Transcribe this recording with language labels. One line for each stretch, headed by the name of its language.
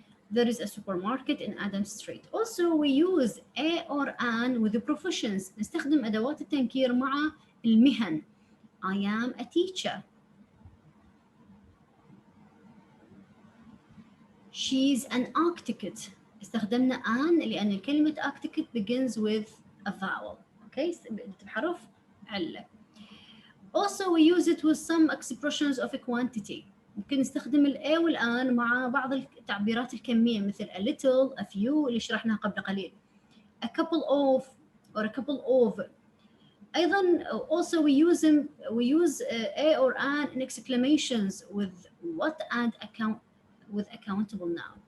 English: There is a supermarket in Adams Street. Also, we use a or an with the professions.
Arabic: نستخدم أدوات التنكير مع
English: المهن. I am a teacher. She's an architect.
Arabic: استخدمنا an لأن كلمة
English: architect begins with a vowel. Okay,
Arabic: بحرف علة.
English: Also we use it with some expressions of a quantity.
Arabic: ممكن نستخدم ال a وال an مع بعض التعبيرات الكمية مثل a little, a few اللي شرحناها قبل قليل.
English: A couple of or a couple of. أيضا also we use a or an in exclamations with what and with accountable noun.